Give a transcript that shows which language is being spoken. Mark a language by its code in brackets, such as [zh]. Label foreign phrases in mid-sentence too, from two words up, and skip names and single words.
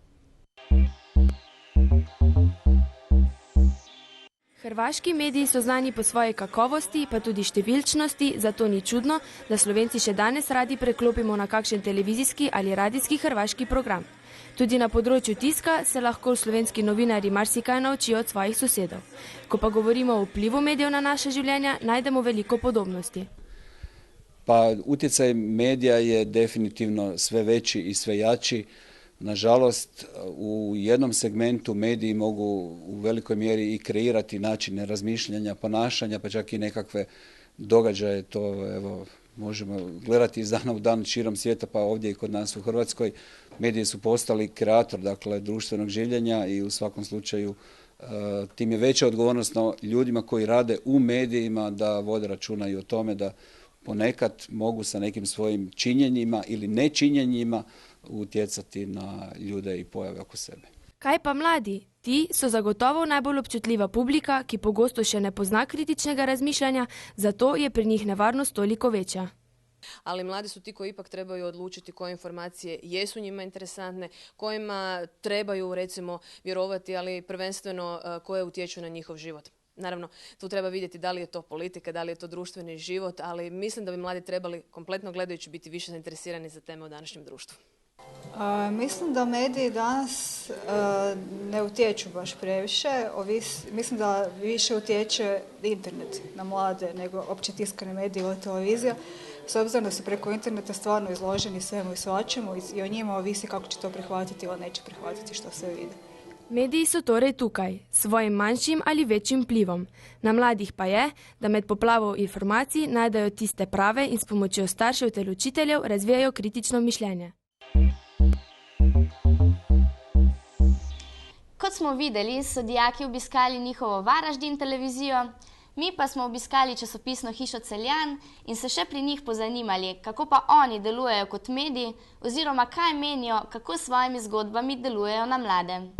[sl] Hrvaški mediji so znani po svoji kakovosti, pa tudi številčnosti, zato ni čudno, da Slovenci še danes radi preklopimo na kakšen televizijski ali radijski hrvaški program. Tudi na področju tiska se lahko slovenski novinarji marsikaj naučijo od svojih sosedov. Ko pa govorimo o vplivu medijev na naše življenja, najdemo veliko podobnosti. [hr] Pa utjecaj medija je definitivno sve veći i sve jači. Nažalost, u jednom segmentu mediji mogu u velikoj mjeri i kreirati načine razmišljanja, ponašanja, pa čak i nekakve događaje. To evo, možemo gledati iz dana u dan širom svijeta, pa ovdje i kod nas u Hrvatskoj. Mediji su postali kreator, dakle, društvenog življenja i u svakom slučaju tim je veća odgovornost na ljudima koji rade u medijima da vode računa i o tome da ponekad mogu sa nekim svojim činjenjima ili nečinjenjima utjecati na ljude i pojave oko sebe. [sl] Kaj pa mladi? Ti so zagotovo najbolj občutljiva publika, ki pogosto še ne pozna kritičnega razmišljanja, zato je pri njih nevarnost toliko večja. [hr] Ali mladi su ti koji ipak trebaju odlučiti koje informacije jesu njima interesantne, kojima trebaju recimo vjerovati, ali prvenstveno koje utječu na njihov život. Naravno, tu treba vidjeti da li je to politika, da li je to društveni život, ali mislim da bi mladi trebali, kompletno gledajući, biti više zainteresirani za teme u današnjem društvu. Mislim da mediji danas ne utječu baš previše. Mislim da više utječe internet na mlade nego opće tiskane medije ili televizija. S obzirom da su preko interneta stvarno izloženi svemu i svačemu i o njima ovisi kako će to prihvatiti ili neće prihvatiti što se vidi. [sl] Mediji so torej tukaj, svojim manjšim ali večjim vplivom. Na mladih pa je, da med poplavo informacij najdejo tiste prave in s pomočjo staršev ter učiteljev razvijajo kritično mišljenje. Kot smo videli, so dijaki obiskali njihovo Varaždin televizijo, mi pa smo obiskali časopisno hišo Celjan in se še pri njih pozanimali, kako pa oni delujejo kot mediji oziroma kaj menijo, kako s svojimi zgodbami delujejo na mlade.